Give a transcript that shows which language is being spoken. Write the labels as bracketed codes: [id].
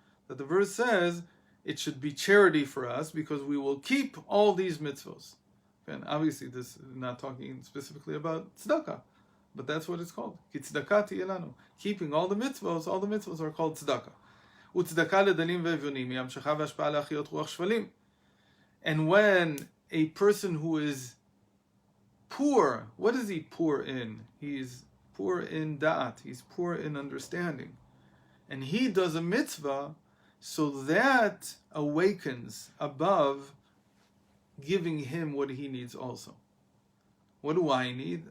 [en] That the verse says, it should be charity for us because we will keep all these mitzvos. And obviously this is not talking specifically about tzedakah, but that's what it's called. Keeping all the mitzvos are called tzedakah. [he] וצדקה לדלים ואביונים היא המשכה והשפעה להחיות רוח שפלים. [en] And when a person who is poor, what is he poor in? He's poor in da'at, he's poor in understanding. And he does a mitzvah, so that awakens above giving him what he needs also. What do I need?